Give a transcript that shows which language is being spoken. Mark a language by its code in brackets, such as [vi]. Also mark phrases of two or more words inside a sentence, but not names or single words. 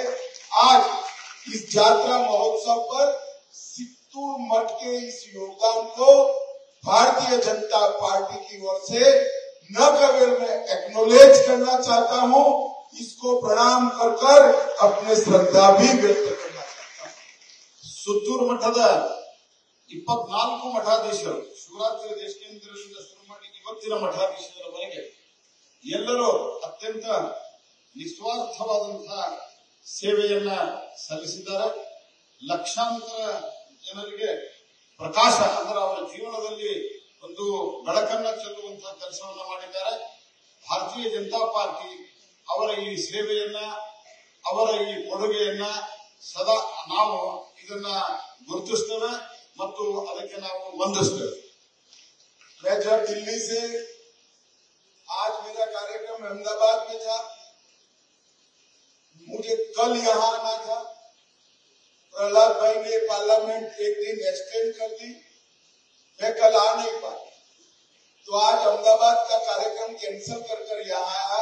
[hi] आज इस यात्रा महोत्सव पर सुत्तूर मठ के इस योगदान को भारतीय जनता पार्टी की ओर से न केवल मैं एक्नोलेज करना चाहता हूँ, इसको प्रणाम कर कर अपने श्रद्धा भी व्यक्त करना चाहता हूँ। [kn] ಸುತ್ತೂರು ಮಠದ 24 ಮಠಾಧೀಶರು, ಶಿವರಾತ್ರಿ ದೇಶ ಕೇಂದ್ರದಿಂದ ಶುರು ಮಾಡಿ ಇವತ್ತಿನ ಮಠಾಧೀಶರವರೆಗೆ ಎಲ್ಲರೂ ಅತ್ಯಂತ ನಿಸ್ವಾರ್ಥವಾದಂತಹ ಸೇವೆಯನ್ನ ಸಲ್ಲಿಸಿದ್ದಾರೆ. ಲಕ್ಷಾಂತರ ಜನರಿಗೆ ಪ್ರಕಾಶ ಅಂದ್ರೆ ಅವರ ಜೀವನದಲ್ಲಿ ಒಂದು ಬೆಳಕನ್ನ ಚೆಲ್ಲುವಂತಹ ಕೆಲಸವನ್ನ ಮಾಡಿದ್ದಾರೆ. ಭಾರತೀಯ ಜನತಾ ಪಾರ್ಟಿ ಅವರ ಈ ಸೇವೆಯನ್ನ, ಅವರ ಈ ಕೊಡುಗೆಯನ್ನ ಸದಾ ನಾವು ಇದನ್ನ ಗುರುತಿಸ್ತೇವೆ ಮತ್ತು ಅದಕ್ಕೆ ನಾವು ವಂದಿಸ್ತೇವೆ. [hi] मैं जब दिल्ली से, आज मेरा कार्यक्रम अहमदाबाद में था, मुझे कल यहाँ आना था। प्रहलाद भाई ने पार्लियामेंट एक दिन एक्सटेंड कर दी, मैं कल आ नहीं पाया, तो आज अहमदाबाद का कार्यक्रम कैंसिल कर यहाँ आया।